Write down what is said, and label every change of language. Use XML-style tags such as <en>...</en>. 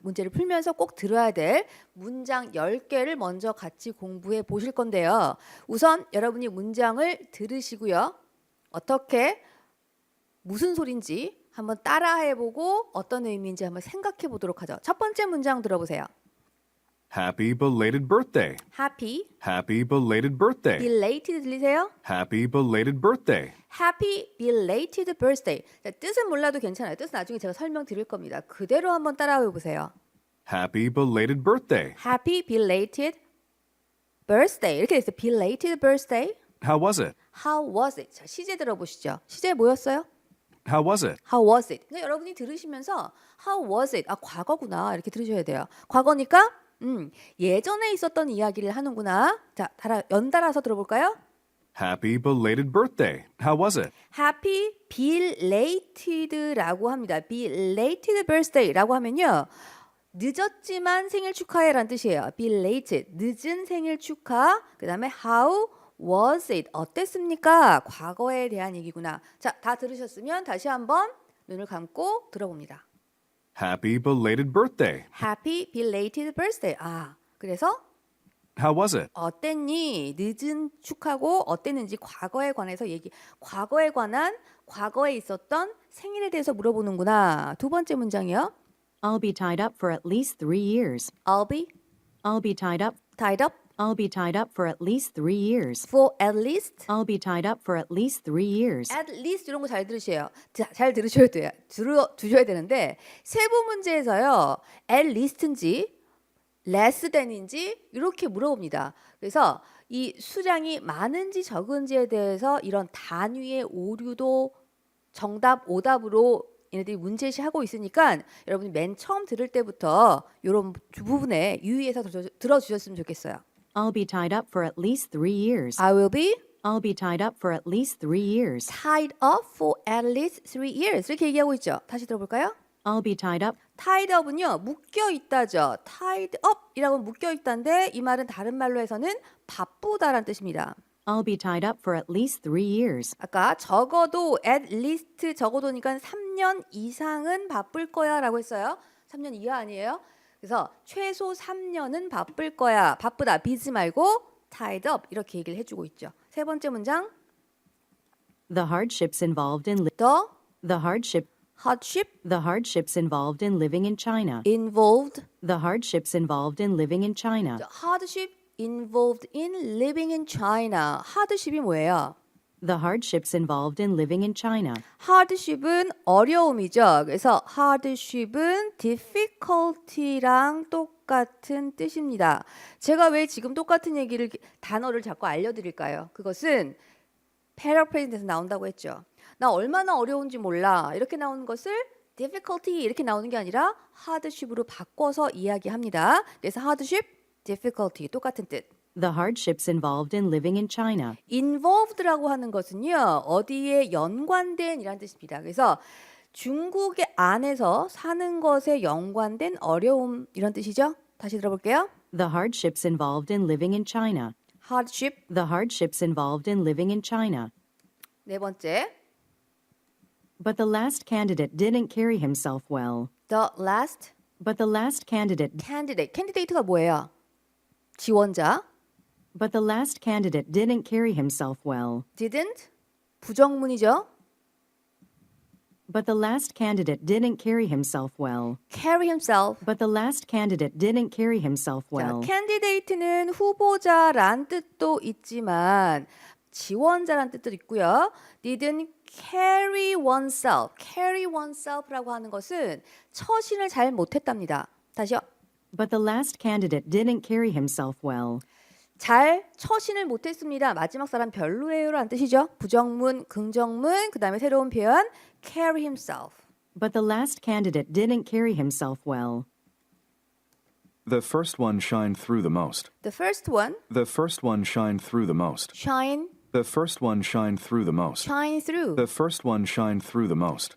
<ko>문제를 풀면서 꼭 들어야 될 문장 10개를 먼저 같이 공부해 보실 건데요. 우선 여러분이 문장을 들으시고요. 어떻게 무슨 소린지 한번 따라해보고 어떤 의미인지 한번 생각해 보도록 하죠. 첫 번째 문장 들어보세요.</ko> <en>Happy belated birthday. Happy, Happy belated birthday.</en> <ko>belated 들리세요?</ko> <en>Happy belated birthday. Happy belated birthday.</en> <ko>자, 뜻은 몰라도 괜찮아요. 뜻은 나중에 제가 설명드릴 겁니다. 그대로 한번 따라해 보세요.</ko> <en>Happy belated birthday. Happy belated birthday.</en> <ko>이렇게 됐어요.</ko> <en>Belated birthday. How was it? How was it?</en> <ko>자, 시제 들어보시죠. 시제 뭐였어요?</ko> <en>How was it? How was it?</en> <ko>그러니까 여러분이 들으시면서</ko> <en>How was it?</en> <ko>아, 과거구나. 이렇게 들으셔야 돼요. 과거니까 예전에 있었던 이야기를 하는구나. 자, 연달아서 들어볼까요?</ko> <en>Happy belated birthday. How was it?</en> <ko>Happy belated라고 합니다. Belated birthday라고 하면요. 늦었지만 생일 축하해라는 뜻이에요. Belated, 늦은 생일 축하. 그 다음에</ko> <en>How was it?</en> <ko>어땠습니까? 과거에 대한 얘기구나. 자, 다 들으셨으면 다시 한번 눈을 감고 들어봅니다.</ko> <en>Happy belated birthday. Happy belated birthday.</en> <ko>아, 그래서</ko> <en>How was it?</en> <ko>어땠니? 늦은 축하고 어땠는지 과거에 관해서 과거에 관한 과거에 있었던 생일에 대해서 물어보는구나. 두 번째 문장이요.</ko> <en>I'll be tied up for at least 3 years. I'll be I'll be tied up. tied up I'll be tied up for at least 3 years. for at least. I'll be tied up for at least 3 years.</en> <ko>at least 이런 거 잘 들으셔야 잘 들으셔야 돼요. 두셔야 되는데 세부 문제에서요. at least인지 less than인지 이렇게 물어봅니다. 그래서 이 수량이 많은지 적은지에 대해서 이런 단위의 오류도 정답 오답으로 얘네들이 문제시하고 있으니까 여러분이 맨 처음 들을 때부터 이런 부분에 유의해서 들어주셨으면 좋겠어요.</ko> <en>I'll be tied up for at least 3 years. I will be I'll be tied up for at least 3 years. tied up for at least 3 years</en> <ko>이렇게 얘기하고 있죠. 다시 들어볼까요?</ko> <en>I'll be tied up.</en> <ko>tied up은요 묶여 있다죠. tied up이라고 묶여 있다인데 이 말은 다른 말로 해서는 바쁘다라는 뜻입니다.</ko> <en>I'll be tied up for at least 3 years.</en> <ko>아까 적어도 at least 적어도니까 3년 이상은 바쁠 거야라고 했어요. 3년 이하 아니에요? 그래서 최소 3년은 바쁠 거야. 바쁘다 비지 말고 tied up 이렇게 얘기를 해주고 있죠. 세 번째 문장</ko> <en>The hardships involved in the the hardship hardship the hardships involved in living in China. involved The hardships involved in living in China. the hardship involved in living in China.</en> <ko>hardship이 뭐예요?</ko> <en>The hardships involved in living in China.</en> <ko>hardship은 어려움이죠. 그래서 hardship은 difficulty랑 똑같은 뜻입니다. 제가 왜 지금 똑같은 단어를 자꾸 알려드릴까요? 그것은 paraphrase에서 나온다고 했죠. 나 얼마나 어려운지 몰라. 이렇게 나오는 것을 difficulty 이렇게 나오는 게 아니라 hardship으로 바꿔서 이야기합니다. 그래서 hardship, difficulty 똑같은 뜻.</ko> <en>The hardships involved in living in China.</en> <ko>involved라고 하는 것은요. 어디에 연관된 이란 뜻입니다. 그래서 중국의 안에서 사는 것에 연관된 어려움 이런 뜻이죠. 다시 들어볼게요.</ko> <en>The hardships involved in living in China. hardship. The hardships involved in living in China.</en> <ko>네 번째.</ko> <en>But the last candidate didn't carry himself well. the last But the last candidate</en> <ko>candidate가 뭐예요? 지원자.</ko> <en>But the last candidate didn't carry himself well.</en> <ko>didn't 부정문이죠.</ko> <en>But the last candidate didn't carry himself well. carry himself. But the last candidate didn't carry himself</en> <ko>자,</ko> <en>well.</en> <ko>candidate는 후보자란 뜻도 있지만 지원자란 뜻도 있고요.</ko> <en>didn't carry oneself.</en> <ko>carry oneself라고 하는 것은 처신을 잘 못했답니다. 다시요.</ko> <en>But the last candidate didn't carry himself well.</en> <ko>잘 처신을 못했습니다. 마지막 사람 별로예요라는 뜻이죠. 부정문, 긍정문, 그 다음에 새로운 표현 carry himself.</ko> <en>But the last candidate didn't carry himself well. The first one shined through the most. The first one, The first one shined through the most. shine, The first one shined through the most. shine through. The first one shined through the most.</en>